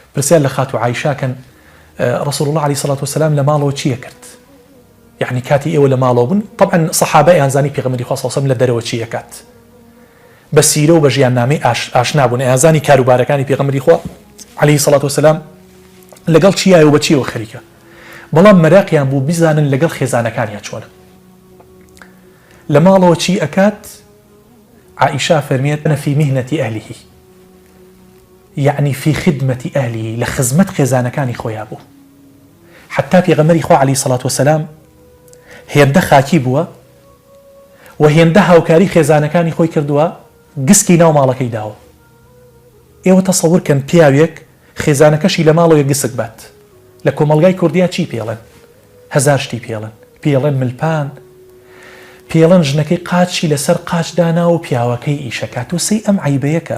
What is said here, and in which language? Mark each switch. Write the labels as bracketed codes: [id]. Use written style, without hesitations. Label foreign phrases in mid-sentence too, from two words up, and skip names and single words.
[ckb] پرسیار لە خاتو عایشاکەن [ar] رسول الله عليه الصلاة والسلام [ckb] لە ماڵەوە چیە کرد؟ يعني كاتي ئێوە لە ماڵەوە بوون، طبعا صحابە ئەیانزانی پێغەمبەری خوا [ar] صلی الله علیه و سلم [ckb] لە دەرەوە چی ئەکات، بە سیرە و بە ژیاننامەی ئاشنا بوون، ئەیانزانی کاروبارەکانی پێغەمبەری خوا [ar] عليه الصلاة والسلام [ckb] لەگەڵ چیایە و بە چیەوە خەریکە، بەڵام مەراقیان بوو بیزانن لەگەڵ خێزانەکانیان چۆنە. لە ماڵەوە چی ئەکات؟ [ar] عائشة فەرمێت أنا في مهنة أهله، يعني في خدمة أهله، لخدمة [ckb] خێزانەکانی خۆیان بوو. حتى پێغەمبەری خوا [ar] عليه الصلاة والسلام [ckb] هێندە خاکی بووە و هێندە هاوکاری خێزانەکانی خۆی کردووە، گسکی ناو ماڵەکەی داوە. ئێوە تەسەوورکەن پیاوێک خێزانەکەشی لە ماڵەوە گسک بات، لە کۆمەلگای کوردیا چی پێڵێن؟ هەزار شتی پێڵێن ملپان، پێڵێن ژنەکەی قاچی لەسەر قاچ دانا و پیاوەکەی ئیشەکات و سەی ئەم عیبەیەکە.